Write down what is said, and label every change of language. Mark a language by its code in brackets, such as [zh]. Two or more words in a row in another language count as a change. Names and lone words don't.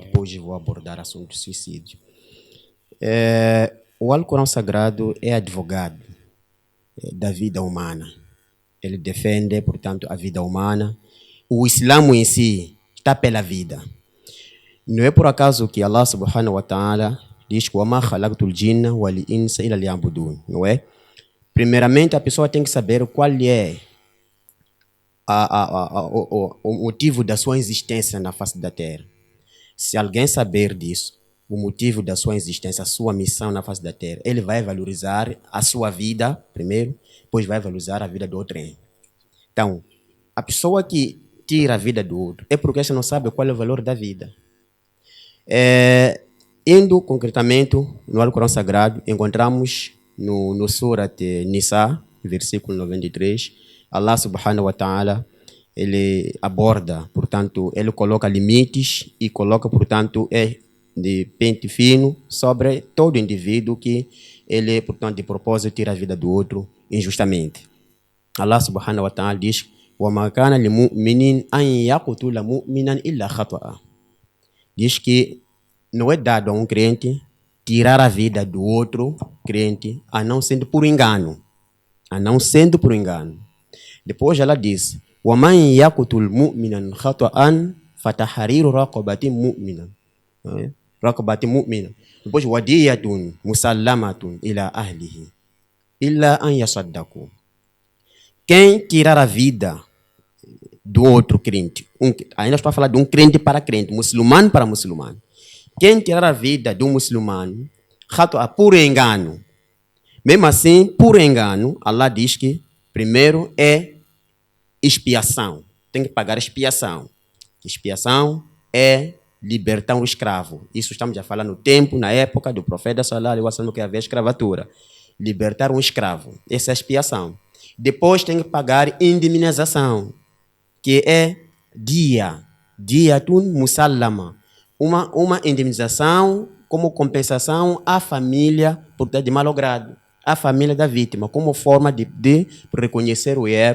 [pt] Depois vou abordar o assunto do suicídio. O Alcorão Sagrado é advogado da vida humana. Ele defende, portanto, a vida humana. O Islã em si está pela vida. Não é por acaso que Allah [ar] سبحانه وتعالى [pt] diz que [ar] وَمَا خَلَقْتُ الْجِنَّ وَالْإِنسَ إِلَّا لِيَعْبُدُونَ, [pt] não é? Primeiramente, a pessoa tem que saber qual é o motivo da sua existência na face da Terra. Se alguém saber disso, o motivo da sua existência, a sua missão na face da Terra, ele vai valorizar a sua vida primeiro, depois vai valorizar a vida do outro. Então, a pessoa que tira a vida do outro é porque você não sabe qual é o valor da vida. Indo concretamente no Alcorão Sagrado, encontramos no Surat Nisa, versículo 93, Allah [ar] سبحانه وتعالى, [pt] ele aborda, portanto, ele coloca limites e coloca, portanto, de pente fino sobre todo indivíduo que ele, portanto, de propósito tira a vida do outro injustamente. Allah [ar] سبحانه وتعالى [pt] diz: [ar] وَمَا كَانَ لِمُؤْمِنٍ أَنْ يَقْتُلَ مُؤْمِنًا إِلَّا خَطَأً. [pt] Diz que não é dado a um crente tirar a vida do outro crente, a não sendo por engano. A não sendo por engano. Depois ela diz: [ar] وَمَنْ يَقْتُلْ مُؤْمِنًا خَطَأً فَتَحْرِيرُ رَقَبَةٍ مُؤْمِنًا. رَقَبَةٍ مُؤْمِنًا. Depois وَدِيَّةٌ مُسَلَّمَةٌ إِلَى أَهْلِهِ إِلَّا أَنْ يَصَدَّقُوا. [pt] Quem tirar a vida do outro crente, ainda estou a falar de um crente para crente, muçulmano para muçulmano. Quem tirar a vida do muçulmano, por engano, mesmo assim, por engano, Allah diz que primeiro é expiação. Tem que pagar expiação. Expiação é libertar um escravo. Isso estamos a falar no tempo, na época do profeta [ar] صلى الله عليه وسلم, [pt] que havia escravatura. Libertar um escravo. Essa é a expiação. Depois tem que pagar indemnização, que é [ar] دية مسلمة. [pt] Uma indemnização como compensação à família por ter de malogrado, à família da vítima, como forma de reconhecer o erro.